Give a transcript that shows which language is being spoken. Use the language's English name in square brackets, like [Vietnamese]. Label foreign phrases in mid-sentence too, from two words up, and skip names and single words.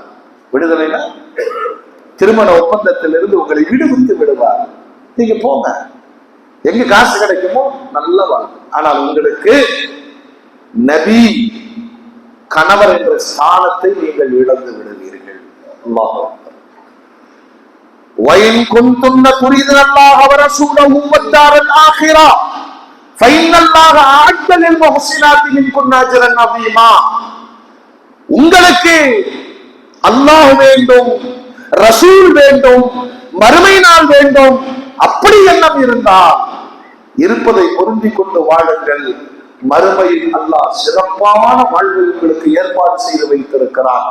[Tamil] விடுதலைனா திருமண ஒப்பந்தத்திலிருந்து உங்களை விடுவித்து விடுவார். நீங்க போங்க, எங்க காசு கிடைக்குமோ நல்ல வாழ்க்கை. ஆனால் உங்களுக்கு நபி கணவர் என்ற ஸ்தானத்தை நீங்கள் இழந்து விடுவீர்கள். [Arabic] அல்லாஹ் وَإِن كُنتُنَّ تُرِيدْنَ اللَّهَ وَرَسُولَهُ وَالدَّارَ الْآخِرَةَ فَإِنَّ اللَّهَ أَعَدَّ لِلْمُحْسِنَاتِ مِنكُنَّ أَجْرًا عَظِيمًا. [Tamil] உங்களுக்கு அல்லாஹ் வேண்டும், ரசூல் வேண்டும், மறுமை நாள் வேண்டும், அப்படி எண்ணம் இருந்தால் இருப்பதை பொருந்திக் கொண்டு வாழுங்கள். மறுமையில் அல்லாஹ் சிறப்பான வாழ்வு உங்களுக்கு ஏற்பாடு செய்து வைத்திருக்கிறார்.